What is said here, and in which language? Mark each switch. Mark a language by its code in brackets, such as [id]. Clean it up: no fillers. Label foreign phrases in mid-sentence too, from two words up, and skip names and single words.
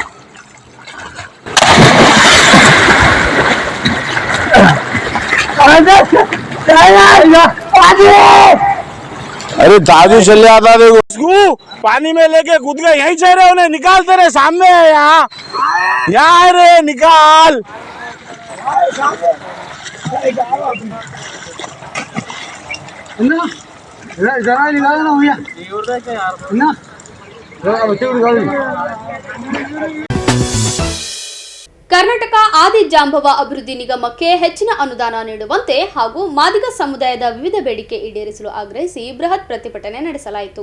[hi] अरे दादू चले आता देखो उसको, पानी में लेके कूद गए। यहीं चेहरे उन्हें निकाल, तेरे सामने है, यहाँ रे निकाल। [kn] ಕರ್ನಾಟಕ ಆದಿ ಜಾಂಬವ ಅಭಿವೃದ್ಧಿ ನಿಗಮಕ್ಕೆ ಹೆಚ್ಚಿನ ಅನುದಾನ ನೀಡುವಂತೆ ಹಾಗೂ ಮಾದಿಗ ಸಮುದಾಯದ ವಿವಿಧ ಬೇಡಿಕೆ ಈಡೇರಿಸಲು ಆಗ್ರಹಿಸಿ ಬೃಹತ್ ಪ್ರತಿಭಟನೆ ನಡೆಸಲಾಯಿತು.